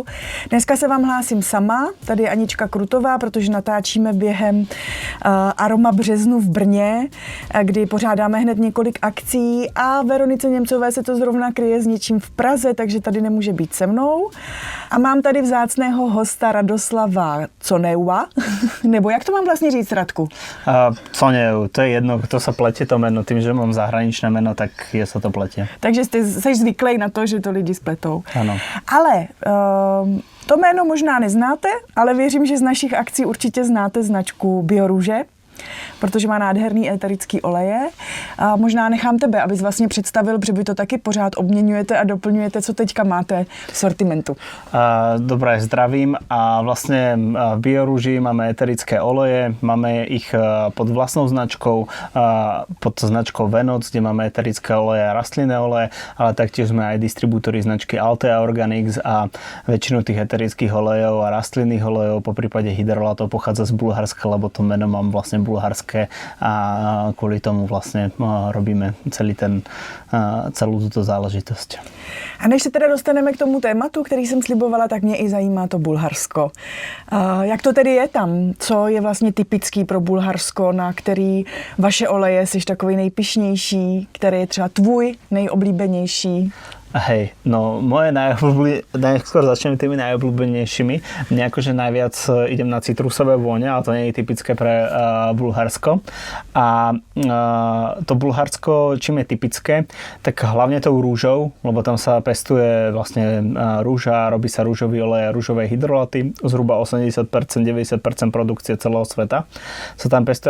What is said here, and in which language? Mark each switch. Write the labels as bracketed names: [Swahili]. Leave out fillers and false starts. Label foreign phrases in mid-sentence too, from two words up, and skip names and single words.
[Czech] Dneska se vám hlásím sama, tady je Anička Krutová, protože natáčíme během Aroma březnu v Brně, kdy pořádáme hned několik akcí a Veronice Němcové se to zrovna kryje s něčím v Praze, takže tady nemůže být se mnou. A mám tady vzácného hosta Radoslava Coneua, nebo jak to mám vlastně říct, Radku? [Slovak] Conev, to je jedno, kto sa pletie to meno, tým, že mám zahraničné meno, tak sa to pletie. [Czech] Takže jsi zvyklý na to, že to lidi spletou. Ano. Ale to jméno možná neznáte, ale věřím, že z našich akcí určitě znáte značku Biorůže, protože má nádherný eterický oleje. A možná nechám tebe, abys vlastně představil, protože vy to taky pořád obměňujete a doplňujete, co teďka máte v sortimentu. [Slovak] Dobré, zdravím. A vlastne v Biorúži máme eterické oleje, máme ich pod vlastnou značkou, pod značkou Venoc, kde máme eterické oleje a rastlinné oleje, ale taktiež sme aj distribútori značky Altea Organics a väčšinu tých eterických olejov a rastlinných olejov, po prípade hydrolatov pochádza z Bulharska, lebo to meno mám vlastne bulharské a kvôli tomu vlastne robíme celú túto záležitosť. [Czech] A než se teda dostaneme k tomu tématu, který jsem slibovala, tak mě i zajímá to Bulharsko. Jak to tedy je tam? Co je vlastně typický pro Bulharsko, na který vaše oleje jsi takový nejpyšnější, který je třeba tvůj nejoblíbenější? [Slovak] Hej, no moje najskôr začnem tými najobľúbenejšími. Mne akože najviac idem na citrusové vône, ale to nie je typické pre Bulharsko. A to Bulharsko, čím je typické, tak hlavne tou rúžou, lebo tam sa pestuje vlastne rúža, robí sa rúžový olej a rúžové hydrolaty, zhruba 80%, 90% produkcie celého sveta sa tam pestuje.